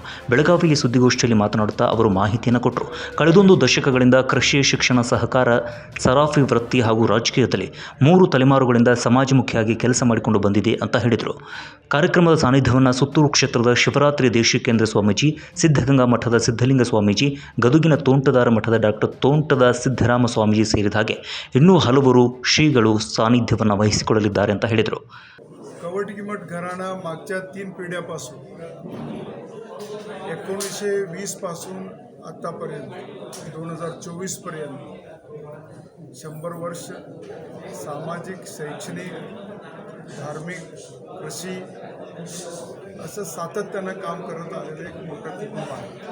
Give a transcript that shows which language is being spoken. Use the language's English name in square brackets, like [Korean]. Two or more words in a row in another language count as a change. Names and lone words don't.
[Kannada] ಬೆಳಗಾವಿಯಲ್ಲಿ ಸುದ್ದಿಗೋಷ್ಠಿಯಲ್ಲಿ ಮಾತನಾಡುತ್ತಾ ಅವರು ಮಾಹಿತಿಯನ್ನು ಕೊಟ್ಟರು. ಕಳೆದೊಂದು ದಶಕಗಳಿಂದ ಕೃಷಿ, ಶಿಕ್ಷಣ, ಸಹಕಾರ, ಸರಾಫಿ ವೃತ್ತಿ ಹಾಗೂ ರಾಜಕೀಯದಲ್ಲಿ 3 ತಲೆಮಾರುಗಳಿಂದ ಸಮಾಜಮುಖಿಯಾಗಿ ಕೆಲಸ ಮಾಡಿಕೊಂಡು ಬಂದಿದೆ ಅಂತ ಹೇಳಿದರು. ಕಾರ್ಯಕ್ರಮದ ಸಾನ್ನಿಧ್ಯವನ್ನು ಸುತ್ತೂರು ಕ್ಷೇತ್ರದ ಶಿವರಾತ್ರಿ ದೇಶಿಕೇಂದ್ರ ಸ್ವಾಮೀಜಿ, ಸಿದ್ಧಗಂಗಾ ಮಠದ ಸಿದ್ಧಲಿಂಗ ಸ್ವಾಮೀಜಿ, ಗದುಗಿನ ತೋಂಟದಾರ ಮಠದ ಡಾಕ್ಟರ್ ತೋಂಟದ ಸಿದ್ದರಾಮ ಸ್ವಾಮೀಜಿ ಸೇರಿದ ಹಾಗೆ ಇನ್ನೂ ಹಲವರು ಶ್ರೀಗಳು ಸಾನ್ನಿಧ್ಯವನ್ನು ವಹಿಸಿಕೊಳ್ಳಲಿದ್ದಾರೆ ಅಂತ ಹೇಳಿದರು. [Marathi] कवटगी मठ घराणा मागच्या 3 पिढ्यापासून 1920 पासून आतापर्यंत 2024 पर्यंत 100 वर्ष सामाजिक, शैक्षणिक, धार्मिक, कृषी असं सातत्यानं काम करत आलेलं एक मोठं कुटुंब आहे.